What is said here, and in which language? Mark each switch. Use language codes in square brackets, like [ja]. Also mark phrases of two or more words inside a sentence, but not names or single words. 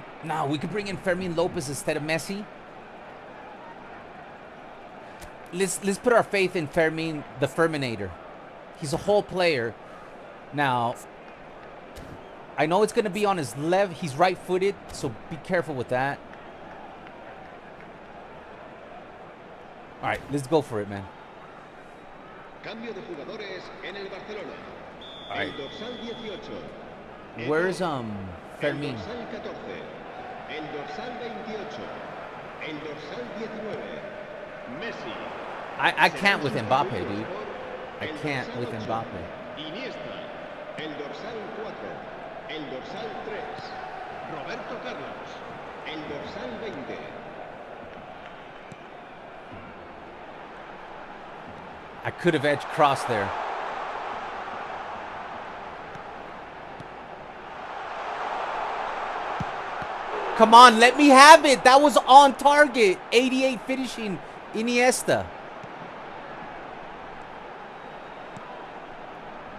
[en] Nah, we could bring in Fermin Lopez instead of Messi. Let's put our faith in Fermin, the Ferminator. He's a whole player. Now, I know it's going to be on his left. He's right-footed, so be careful with that. All right, let's go for it, man. [es] Cambio de jugadores en el Barcelona. [en] All right. [es] El dorsal 18. [en] Where's Fermin? [es] El dorsal 14. El dorsal 28. El dorsal 19. Messi. [en] I can't with Mbappe, dude. I can't with Mbappe. [es] Iniesta. El dorsal 4. El dorsal 3. Roberto Carlos. El dorsal 20. [en] I could have edged cross there. Come on, let me have it. That was on target. 88 finishing Iniesta.